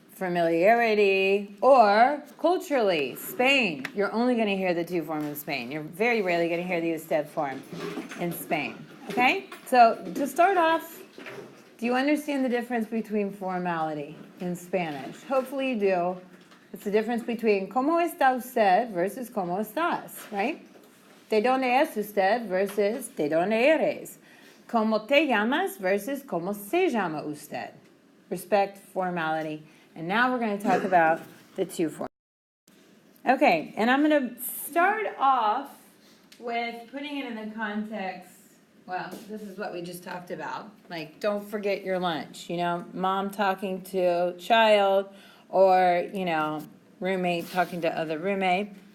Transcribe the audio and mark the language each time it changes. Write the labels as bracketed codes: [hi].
[en] Familiarity or culturally, Spain. You're only going to hear the to form in Spain. You're very rarely going to hear the usted form in Spain. Okay? So to start off, do you understand the difference between formality in Spanish? Hopefully you do. It's the difference between [es] ¿Cómo está usted [en] versus [es] ¿Cómo estás? [en] Right? [es] ¿De dónde es usted versus ¿De dónde eres? ¿Cómo te llamas versus ¿Cómo se llama usted? [en] Respect, formality. And now we're going to talk about the to form. Okay, and I'm going to start off with putting it in the context, well, this is what we just talked about. Like, don't forget your lunch, mom talking to child or, roommate talking to other roommate.